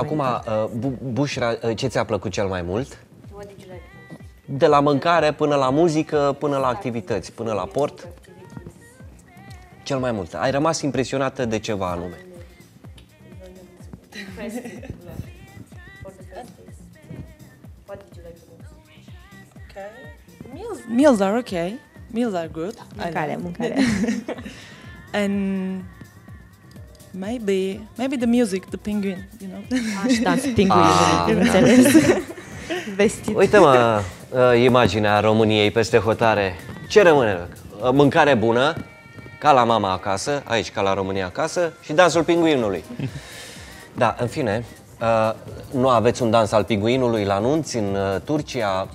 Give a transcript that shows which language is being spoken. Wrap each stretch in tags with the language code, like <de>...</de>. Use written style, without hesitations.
<ro>Până mai acum, departe. Bușra, ce ți-a plăcut cel mai mult?</ro> <en>What did you like most?</en> <ro>De la mâncare până la muzică, până la activități, până la port? Cel mai mult. Ai rămas impresionată de ceva anume?</ro> <en>For the first days. What did you like the most? Okay. Meals are okay. Meals are good.</en> <ro>Mâncarea.</ro> <en>And maybe the music, the penguin, you know.</en> <ro>Și dans pinguinului, înțeles? Vestit. Uite-mă, imaginea României peste hotare. Ce rămâne? Mâncare bună, ca la mama acasă, aici ca la România acasă, și dansul pinguinului. Da, în fine, nu aveți un dans al pinguinului la nunți în Turcia?</ro>